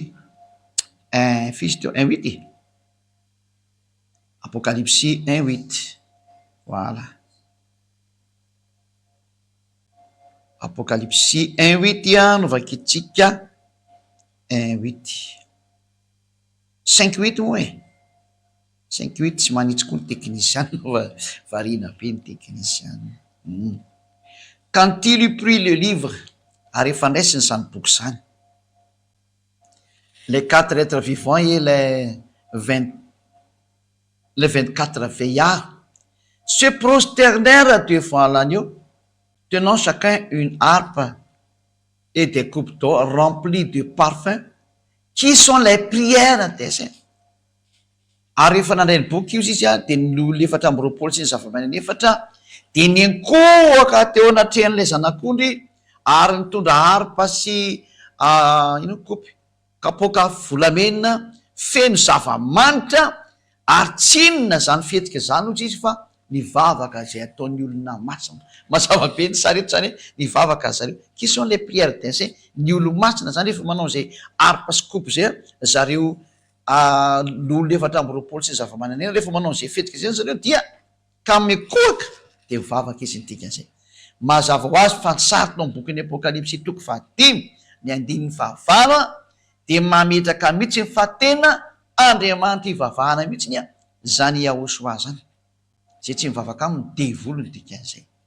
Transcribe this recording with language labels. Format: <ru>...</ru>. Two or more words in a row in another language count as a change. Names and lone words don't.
<mg>1 fisy teo 1:8 Apokalipsy 1:8 voilà Apocalypse 1:8 no vakitsika 1:8 5:8 moa e 5:8 tsy manitsy koa ny teknisiany no variana be ny teknisiany.</mg> <fr>Quand il eut pris le livre,</fr> <mg>ary efa ndraisiny zany boky zany,</mg> <fr>les 4 êtres vivants et les 24 veillards se prosternèrent devant l'agneau, tenant chacun une harpe et des coupes d'or remplies de parfums, qui sont les prières des saints.</fr> <mg>Ary rehefa nandray ny boky izy izy a de ny olona efatra amby roapolo sy ny zava-manana efatra de nenkoaka teo anatrehan'ilay zanak'ondry ary nitondra harpa sy ino kopy kapoaka volamena feno zava-manitra ary tsinona zany fihetsika zany ozy izy fa nivavaka zay ataon'ny olona masina. Mazava be ny saretra zany hoe nivavaka zareo.</mg> <fr>Qui sont les prières des saints?</fr> <mg>Ny olo masina zany rehefa manao zay harpa sy kopy zay zareo l'olona efatra amby roapolo sy ny zava-manana ena rehefa manao zay fetika zay zareo dia ka mikoaka de mivavaka izy nydikan'izay. Mazava ho azy fa sarotao ny bokin'ny apokalypsy toko 5 ny 9 de mametraka mihitsy fa tena Andriamanitra ivavahana mihitsy nya zany Yahoshua zany, zay tsy mivavaka aminy devolo ny dikan'izay.</mg>